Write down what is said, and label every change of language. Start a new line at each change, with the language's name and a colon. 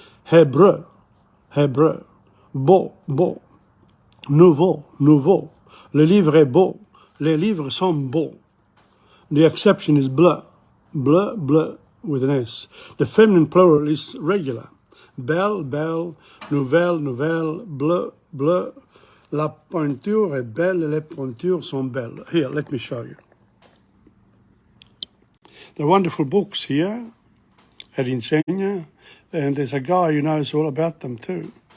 French: Hébreu, hébreu. Beau, beau. Nouveau, nouveau. Le livre est beau. Les livres sont beaux.
English: The exception is bleu.
French: Bleu, bleu,
English: with an S. The feminine plural is regular.
French: Belle, belle. Nouvelle, nouvelle. Bleu, bleu. La peinture est belle et les peintures sont belles.
English: Here, let me show you. There are wonderful books here at Insegna, and there's a guy who knows all about them too.